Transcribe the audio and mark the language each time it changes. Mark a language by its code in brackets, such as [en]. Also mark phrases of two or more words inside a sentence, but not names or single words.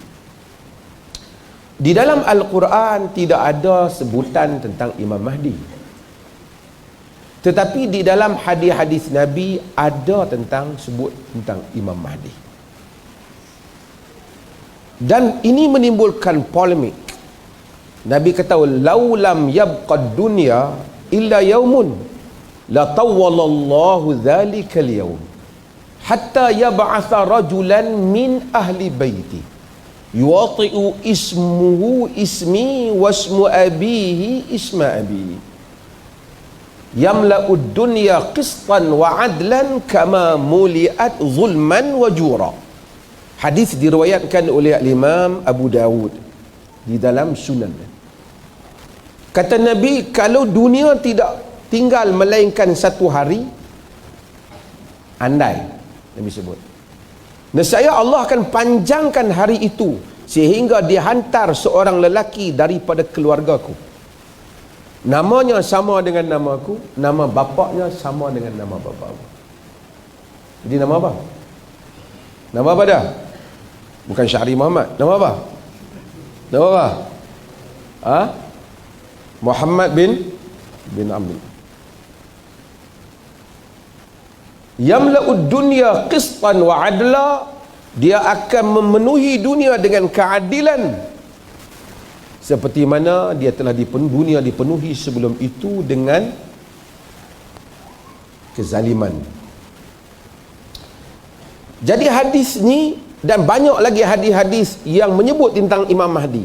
[ms] Di dalam Al-Quran tidak ada sebutan tentang Imam Mahdi. Tetapi di dalam hadis-hadis Nabi ada sebut tentang Imam Mahdi. Dan ini menimbulkan polemik. Nabi kata, [ar] "لو لم يبق من الدنيا إلا يوم لطول الله ذلك اليوم حتى يبعث رجلا من أهل بيتي يواطئ اسمه اسمي واسم أبيه اسم أبي يملأ الدنيا قسطا وعدلا كما ملئت ظلما وجورا." [ms] Hadis diriwayatkan oleh Imam Abu Dawud di dalam Sunan. Kata Nabi, kalau dunia tidak tinggal melainkan satu hari, andai Nabi sebut, nescaya Allah akan panjangkan hari itu sehingga dihantar seorang lelaki daripada keluargaku, namanya sama dengan namaku, nama bapaknya sama dengan nama bapakku. Jadi nama apa? Nama apa dah? Bukan Syahri Muhammad. Nama apa? Nama apa? Ha? Muhammad bin Amr. [ar] يملأ الدنيا قسطا وعدلا. [ms] Dia akan memenuhi dunia dengan keadilan, seperti mana dia telah dunia dipenuhi sebelum itu dengan kezaliman. Jadi hadis ni dan banyak lagi hadis-hadis yang menyebut tentang Imam Mahdi.